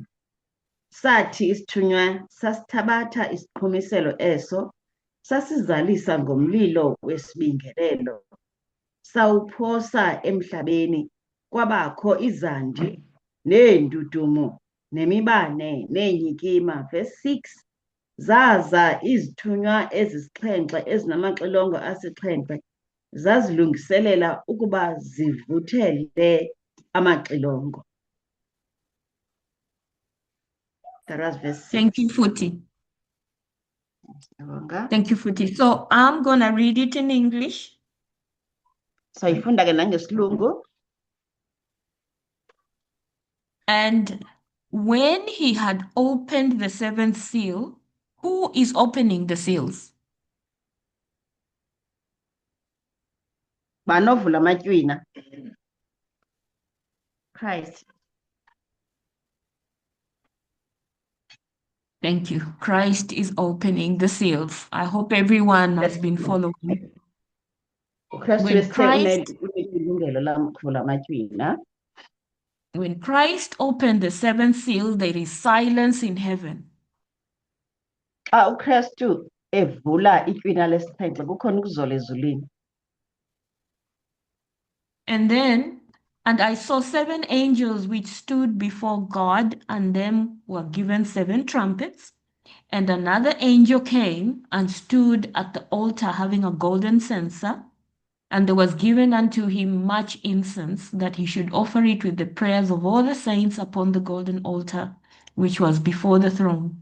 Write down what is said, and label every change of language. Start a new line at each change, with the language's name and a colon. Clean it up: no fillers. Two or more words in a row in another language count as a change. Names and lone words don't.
Xhosa: Sathi isithunywa sasithabatha isiqhumiselo eso, sasizalisa ngomlilo wesibingelelo, sawuphosa emhlabeni, kwabakho izandi neendudumo nemibane neenyikima. Verse 6, zaza izithunywa ezisixhenxe ezinamaxilongo asixhenxe, zazilungiselela ukuba zivuthele amaxilongo.
English: That was verse 6. Thank you, Futi. Thank you, Futi. So I'm going to read it in English.
Xhosa: Sayifunda ke nangesilungu.
English: And when he had opened the seventh seal, who is opening the seals?
Xhosa: Banovula amatywina.
English: Christ. Thank you. Christ is opening the seals. I hope everyone has been following. When Christ opened the seventh seal, there is silence in heaven.
Xhosa: Xa uKristu evula itywina lesixhenxe kukhona ukuzola ezulwini.
English: And I saw seven angels which stood before God, and them were given seven trumpets. And another angel came and stood at the altar having a golden censer, and there was given unto him much incense, that he should offer it with the prayers of all the saints upon the golden altar, which was before the throne.